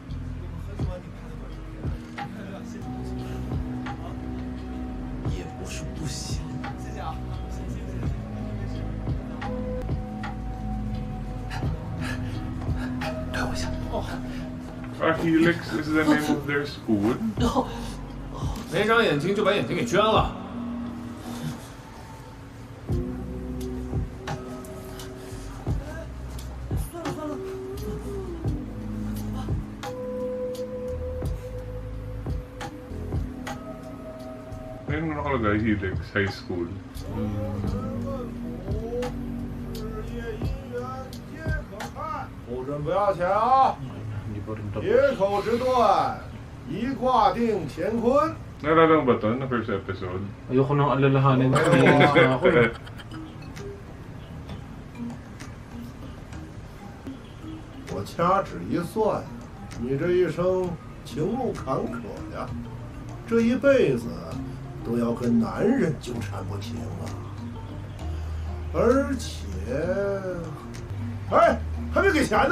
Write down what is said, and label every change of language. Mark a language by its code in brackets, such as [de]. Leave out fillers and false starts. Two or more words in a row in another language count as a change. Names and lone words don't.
[zh] 也不是不行。推我一下。 [en] Helix is the name of their school. [zh] 没长眼睛就把眼睛给捐了。 [tl] Ayun na nakalagay, Helix High School. [zh] 不准不要钱啊！ [tl] Hindi pa rin tapos. [zh] 野口之断，一卦定乾坤。 [tl] Naalala mo ba ito na [en] first episode? [tl] Ayoko nang alalahanin na naiinis na ako eh. [zh] 我掐指一算，你这一生情路坎坷呀，这一辈子都要跟男人纠缠不清啊！而且，哎，还没给钱呢！